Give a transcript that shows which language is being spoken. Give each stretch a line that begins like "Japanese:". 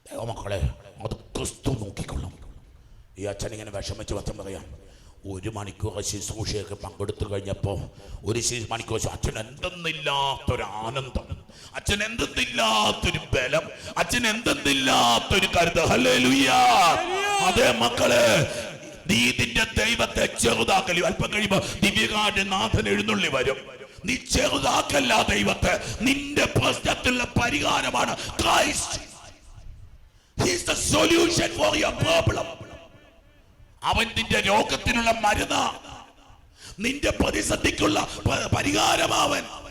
Malayalam: മക്കളെ, അത് ക്രിസ്തു നോക്കിക്കൊള്ളും. ഈ അച്ഛൻ ഇങ്ങനെ വിഷമിച്ച് അച്ഛൻ പറയാം, 1 മണിക്കൂർ ശുശ്രൂഷയൊക്കെ പങ്കെടുത്തു കഴിഞ്ഞപ്പോൾ ഒരു മണിക്കൂർ അച്ഛൻ എന്തെന്നില്ലാത്തൊരു ആനന്ദം, അച്ഛൻ എന്തെന്നില്ലാത്തൊരു ബലം, അച്ഛൻ എന്തെന്നില്ലാത്തൊരു കരുതൽ. ഹല്ലേലൂയ. അതേ മക്കളെ, നീ നിന്റെ ദൈവത്തെ ചെറുതാക്കൽ. അല്പം കഴിയുമ്പോൾ ദിവ്യകാരുടെ നാഥൻ എഴുന്നള്ളി വരും. നീ ചെറുതാക്കല്ല ദൈവത്തെ. നിന്റെ പ്രശ്നത്തിലുള്ള പരിഹാരമാണ് Christ.
English: He is the solution for your problem.
Malayalam: അവൻ നിന്റെ രോഗത്തിനുള്ള മരുന്ന്, നിന്റെ പ്രതിസന്ധിക്കുള്ള പരിഹാരമാവൻ.